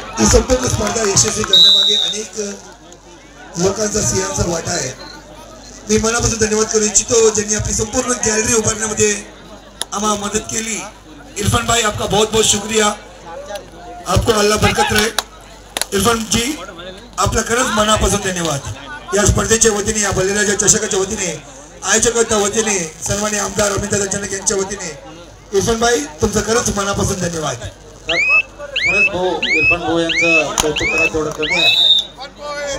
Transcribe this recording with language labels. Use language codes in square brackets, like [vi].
[mr] संपूर्ण स्पर्धा यशस्वी करण्यामागे अनेक लोकांचा सिंहाचा वाटा आहे। मी मनापासून धन्यवाद करू इच्छितो ज्यांनी आपली संपूर्ण गॅलरी उभारण्यामध्ये आम्हाला मदत केली। [hi] इरफान भाई आपका बहुत बहुत शुक्रिया, आपको अल्लाह बरकत रहे। इरफान जी [mr] आपला खरंच मनापासून धन्यवाद। या स्पर्धेच्या वतीने, या बलिराजा चषकाच्या वतीने, आयोजकांच्या वतीने, सन्माननीय आमदार अमितदादा जनक यांच्या वतीने इरफानभाई तुमचं खरंच मनापासून धन्यवाद। खरंच भाऊ इरफान भाऊ यांचं कौतुक करा तेवढं कमी आहे।